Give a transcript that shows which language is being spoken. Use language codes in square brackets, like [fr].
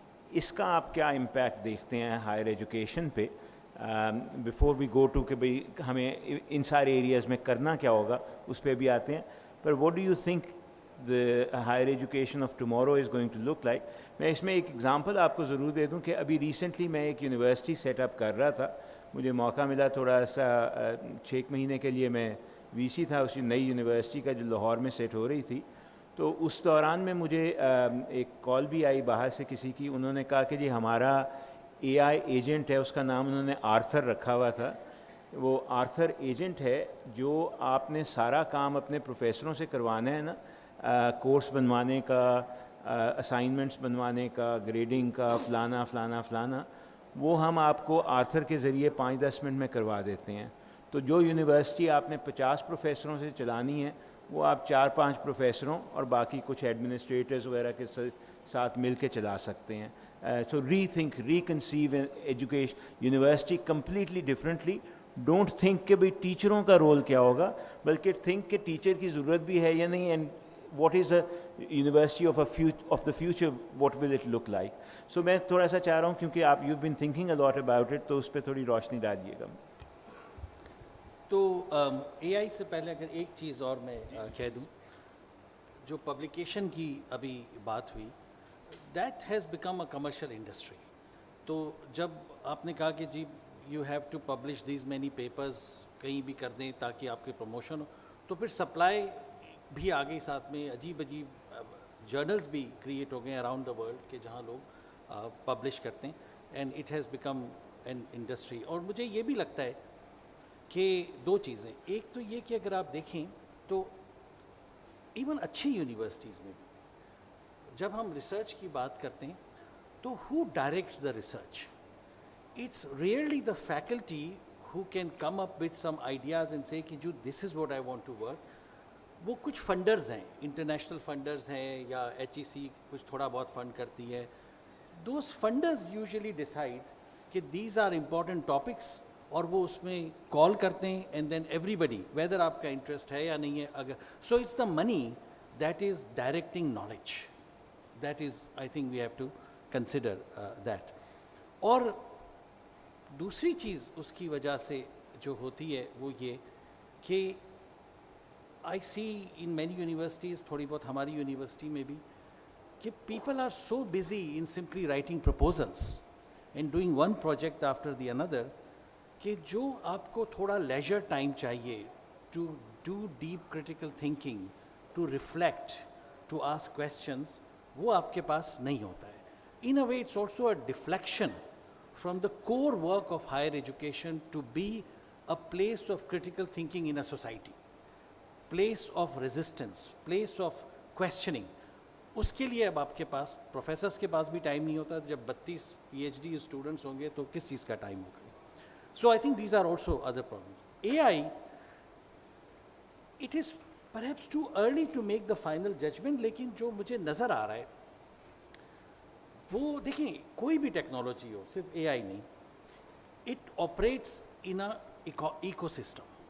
[ur] اس کا آپ کیا امپیکٹ دیکھتے ہیں ہائر ایجوکیشن پہ؟ [en] before we go to [ur] کہ بھئی ہمیں ان سارے ایریاز میں کرنا کیا ہوگا, اس پہ بھی آتے ہیں. پر [en] What do you think the higher education of tomorrow is going to look like? [ur] میں اس میں ایک ایگزامپل آپ کو ضرور دے دوں کہ ابھی ریسنٹلی میں ایک یونیورسٹی سیٹ اپ کر رہا تھا. مجھے موقع ملا تھوڑا سا 6 مہینے کے لیے, میں VC تھا اسی نئی یونیورسٹی کا جو لاہور میں سیٹ ہو رہی تھی. تو اس دوران میں مجھے ایک کال بھی آئی باہر سے کسی کی. انہوں نے کہا کہ جی ہمارا AI ایجنٹ ہے, اس کا نام انہوں نے آرتھر رکھا ہوا تھا. وہ آرتھر ایجنٹ ہے جو آپ نے سارا کام اپنے پروفیسروں سے کروانا ہے نا, کورس بنوانے کا, اسائنمنٹس بنوانے کا, گریڈنگ کا, فلانا فلانا فلانا, وہ ہم آپ کو آرتھر کے ذریعے 5-10 منٹ میں کروا دیتے ہیں. تو جو یونیورسٹی آپ نے 50 پروفیسروں سے چلانی ہے وہ آپ 4-5 پروفیسروں اور باقی کچھ ایڈمنسٹریٹرز وغیرہ کے ساتھ مل کے چلا سکتے ہیں. [en] So rethink, reconceive education, university completely differently. Don't think [ur] کہ بھئی ٹیچروں کا رول کیا ہوگا, بلکہ think کہ ٹیچر کی ضرورت بھی ہے یا نہیں, [en] and what is a university of the future, what will it look like. [ur] So میں تھوڑا سا چاہ رہا ہوں, کیونکہ آپ [en] you've been thinking a lot about it, [ur] تو اس پہ تھوڑی روشنی ڈالیے گا. تو AI سے پہلے اگر ایک چیز اور میں کہہ دوں, جو پبلیکیشن کی ابھی بات ہوئی, [en] that has become a commercial industry. [ur] تو جب آپ نے کہا کہ جی [en] you have to publish these many papers, [ur] کہیں بھی کر دیں تاکہ آپ کی پروموشن ہو, تو پھر سپلائی بھی آ گئی ساتھ میں. عجیب عجیب جرنلز بھی کریٹ ہو گئے [en] around the world [ur] کہ جہاں لوگ پبلش کرتے ہیں, [en] And it has become an industry. [ur] اور مجھے یہ بھی لگتا ہے کہ 2 چیزیں. ایک تو یہ کہ اگر آپ دیکھیں تو ایون اچھی یونیورسٹیز میں جب ہم ریسرچ کی بات کرتے ہیں تو [en] who directs the research? It's rarely the faculty who can come up with some ideas and say [ur] کہ جو [en] this is what I want to work. [ur] وہ کچھ فنڈرز ہیں, انٹرنیشنل فنڈرز ہیں یا HEC کچھ تھوڑا بہت فنڈ کرتی ہے. [en] Those funders usually decide [ur] کہ [en] these are important topics, [ur] اور وہ اس میں کال کرتے ہیں, [en] and then everybody whether [ur] آپ کا انٹرسٹ ہے یا نہیں ہے اگر. [en] So it's the money that is directing knowledge. That is, I think we have to consider that. [ur] اور دوسری چیز اس کی وجہ سے جو ہوتی ہے وہ یہ کہ [en] I see in many universities, [ur] تھوڑی بہت ہماری یونیورسٹی میں بھی, کہ [en] people are so busy in simply writing proposals and doing one project after the other, [ur] کہ جو آپ کو تھوڑا لیجر ٹائم چاہیے [en] to do deep critical thinking, to reflect, to ask questions, [ur] وہ آپ کے پاس نہیں ہوتا ہے. [en] In a way, it's also a deflection from the core work of higher education to be a place of critical thinking in a society, place of resistance, place of questioning. [ur] اس کے لیے اب آپ کے پاس پروفیسرس کے پاس بھی time نہیں ہوتا. جب 32 PhD اسٹوڈنٹس ہوں گے تو کس چیز کا ٹائم ہوگا. [en] So I think these are also other problems. AI, it is perhaps too early to make the final judgment, [ur] لیکن جو مجھے نظر آ رہا ہے وہ دیکھیں, کوئی بھی ٹیکنالوجی ہو, صرف اے آئی نہیں, [en] It operates in ecosystem.